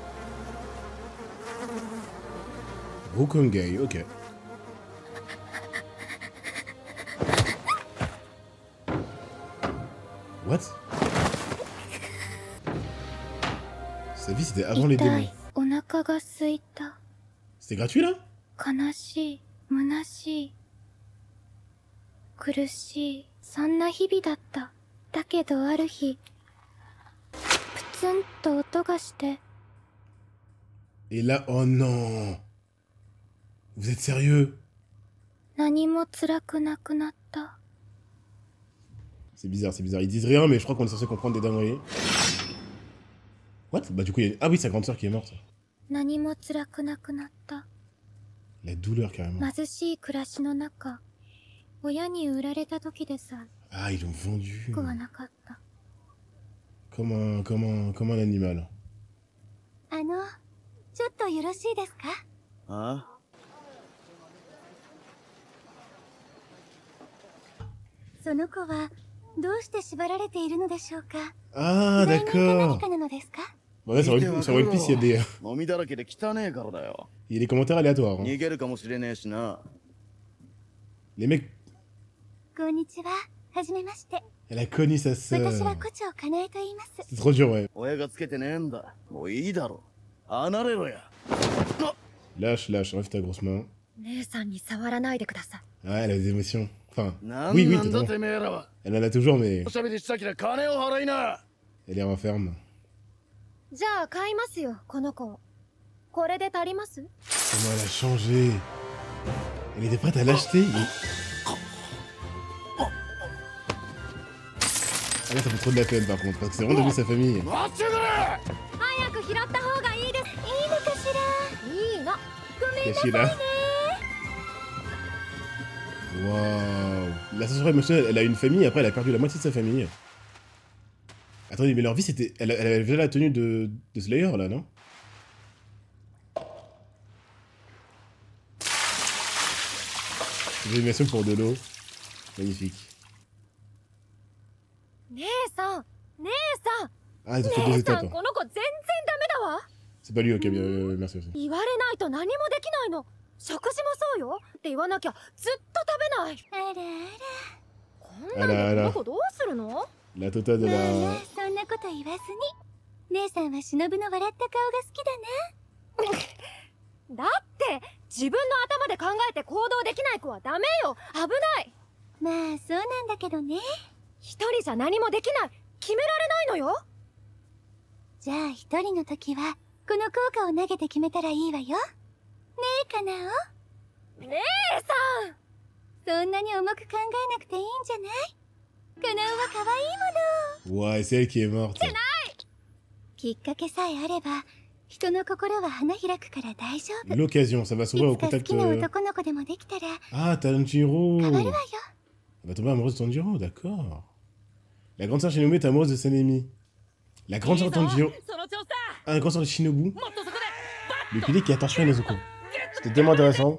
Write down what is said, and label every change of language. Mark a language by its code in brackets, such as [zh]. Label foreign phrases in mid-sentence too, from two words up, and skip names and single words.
[fr] Rukongai, ok. What? Sa vie, c'était avant les démons. C'était gratuit, là? [ja] 苦しい、そんな日々だった。だけどある日、プツンと音がして。 [fr] Et là, oh non! Vous êtes sérieux? [ja] 何も辛くなくなった。 [fr] C'est bizarre, c'est bizarre. Ils disent rien, mais je crois qu'on est censé comprendre des dingueries. What? Bah du coup, il y a... Ah oui, sa grande sœur qui est morte. [ja] 何も辛くなくなった。 [fr] La douleur, carrément. [ja] 貧しい暮らしの中。 親に売られた時でさ。 [fr] Ah, ils l'ont vendu. [ja] 服はなかった。 [fr] Comme un animal. [ja] ちょっとよろしいですか？あ？その子はどうして縛られているのでしょうか？ [fr] Ah, d'accord. [ja] 何かなのですか？ [fr] Ouais, sur One Piece, il y a des... [ja] 飲みだらけで汚ねえからだよ。 [fr] Il y a des commentaires aléatoires. Hein. [ja] 逃げるかもしれねえしな。 [fr] Les mecs... [ja] こんにちは。はじめまして。 [fr] Elle a connu sa sœur. [ja] 私は胡蝶かなえと言います。 [fr] C'est trop dur, ouais. [ja] 親がつけてねえんだ。もういいだろ。離れろや。 [fr] Lâche, lâche, enlève ta grosse main. [ja] 姉さんに触らないでください。 [fr] Ah, elle a des émotions. Enfin, oui, oui, totalement. Elle en a toujours, mais... Elle est renferme. [ja] じゃあ買いますよ、この子。これで足ります？ [fr] Comment elle a changé. Elle était prête à l'acheter. Mais... Ah là, ça fait trop de la peine par contre, parce que c'est vraiment devenu sa famille. [ja] 早く拾った方がいいです。いいのかしら？いいの。ごめんなさいね。 [fr] Waouh. L'ascenseur émotionnel, elle a une famille, après elle a perdu la moitié de sa famille. Attendez, mais leur vie c'était... Elle avait déjà la tenue de Slayer là, non? J'ai une animation pour de l'eau. Magnifique. Ah, ils ont fait 2 étapes. C'est pas lui, ok, bien, merci aussi. [ja] 言われないと何もできないの。食事もそうよって言わなきゃずっと食べない。あらあら。こんなのこの子どうするの？ [fr] La tota de la... [ja] そんなこと言わずに。姉さんは忍の笑った顔が好きだな。だって自分の頭で考えて行動できない子はダメよ。危ない。まあそうなんだけどね。一人じゃ何もできない。決められないのよ。じゃあ一人の時はこの効果を投げて決めたらいいわよ。ねえかなお。姉さん。そんなに重く考えなくていいんじゃない？かなおは可愛いもの。 [fr] Ouais, c'est elle qui est morte. [ja] きっかけさえあれば人の心は花開くから大丈夫。 [fr] L'occasion, ça va s'ouvrir au contact... Ah, Tanjiro. Elle va tomber amoureuse de Tanjiro, d'accord. La grande sœur Shinobu est amoureuse de Sanemi. La grande sœur de Tanjiro... Ah, la grande sœur de Shinobu. Le pilier qui attention à Nezuko. C'était tellement intéressant.